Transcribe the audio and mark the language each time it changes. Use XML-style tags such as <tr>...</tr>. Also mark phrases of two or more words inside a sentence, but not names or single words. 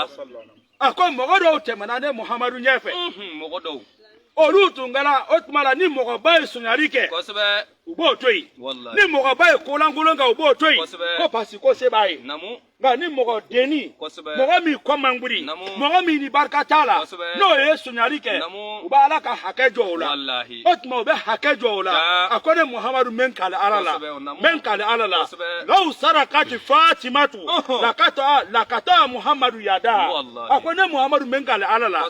<bm>a ko mɔgɔ dɔw tɛmɛna ne muhamadu ɲɛfɛ mɔgɔ dɔw olu tun kɛra o tuma la ni mɔgɔba ye suɲali kɛ kosɛbɛ u b'o to yen wallahi ni mɔgɔba ye kolankolon kɛ u b'o to yen Kosɛbɛ. ko parce ko se b'a ye namu nka ni mɔgɔ denni kosɛbɛ mɔgɔ min kɔ man guri Namu. mɔgɔ min ni barika t'a la Kosɛbɛ. n'o ye suɲali kɛ Namu. u bɛ ala ka hakɛ jɔ o la wallahi o tuma u bɛ hakɛ jɔ o la Ja. a ko ne muhamadu n bɛ n kale ala la Kosɛbɛ, o namu. n bɛ n kale ala la Kosɛbɛ.</bm> <ar>لو سرقت فاطمة</ar> <bm>Ɔhɔn.</bm> <ar>لقطع محمد يدها</ar> <bm>Wallahi. a ko ne muhamadu n bɛ n kale ala la</bm>